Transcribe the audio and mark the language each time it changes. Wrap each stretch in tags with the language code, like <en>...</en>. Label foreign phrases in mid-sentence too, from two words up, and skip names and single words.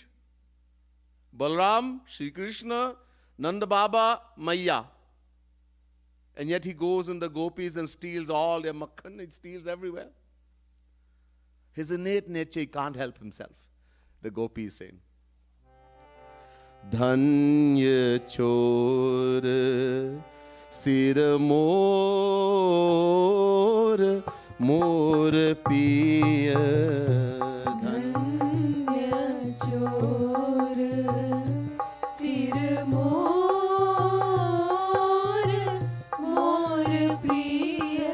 <en>Balram, Shri Krishna, Nanda Baba, Maya. And yet he goes in the gopis and steals all their makhan, he steals everywhere. His innate nature, he can't help himself. The gopi is saying,</en> <hi>धन्य चोर सिर मोर मोर पिया. धन्य चोर सिर मोर मोर प्रिया.</hi>